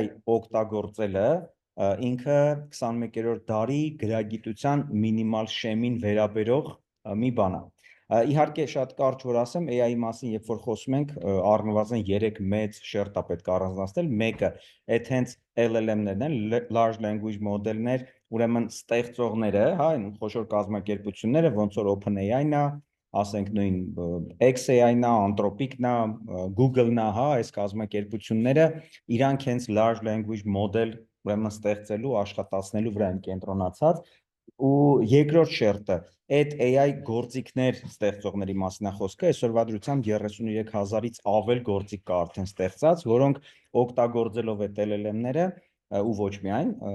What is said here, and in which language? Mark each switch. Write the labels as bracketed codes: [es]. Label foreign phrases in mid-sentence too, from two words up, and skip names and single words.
[hy] օգտագործելը ինքը 21-րդ դարի գրագիտության մինիմալ շեմին վերաբերող մի բան է։ Իհարկե շատ կարճ որ ասեմ, AI-ի մասին, երբ որ խոսում ենք, առնվազն 3 մեծ շերտ է պետք առանձնացնել։ Մեկը այդ հենց LLM-ներն են, [en] large language model- [hy] ներ, ուրեմն ստեղծողները, հա, այն խոշոր կազմակերպությունները, ոնց որ OpenAI-ն է, ասենք նույն XAI-ն է, Anthropic-ն է, Google-ն է, հա, այս կազմակերպությունները իրանք հենց [en] large language model [hy] ուրեմն ստեղծելու, աշխատացնելու վրա են կենտրոնացած, ու երկրորդ շերտը այդ AI գործիքներ ստեղծողների մասին է խոսքը, այսօրվա դրությամբ 33,000-ից ավել գործիք կա արդեն ստեղծած, որոնք օգտագործելով այդ LLM-ները ու ոչ միայն,